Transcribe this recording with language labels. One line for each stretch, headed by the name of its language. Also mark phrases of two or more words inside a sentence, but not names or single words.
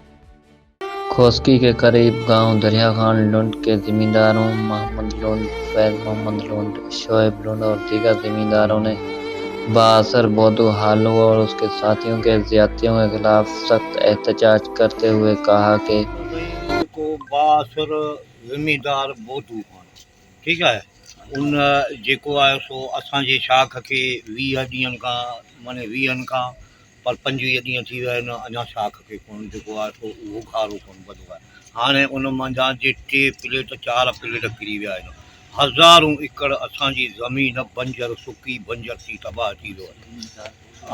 Urdu: کھوسکی کے قریب گاؤں دریا خان لنڈ کے زمینداروں محمد لنڈ، فیض محمد لنڈ، شعیب لنڈ اور دیگر زمینداروں نے بااثر بودو حالو اور اس کے ساتھیوں کے زیادتیوں کے خلاف سخت احتجاج کرتے ہوئے کہا کہ بااثر زمیندار بودو ٹھیک ہے ان
Sindhi: जेको आहे सो असांजे शाख खे 20 ॾींहंनि खां माने 20 खां पर 25 ॾींहं थी विया आहिनि अञा शाख खे कोन जेको आहे सो उहो खारो कोन ॿधो आहे। हाणे उन मंझां जे 3 प्लेट 4 प्लेट किरी विया आहिनि। हज़ारूं एकड़ असांजी ज़मीन बंजर सुकी बंजर थी तबाह थी वियो आहे।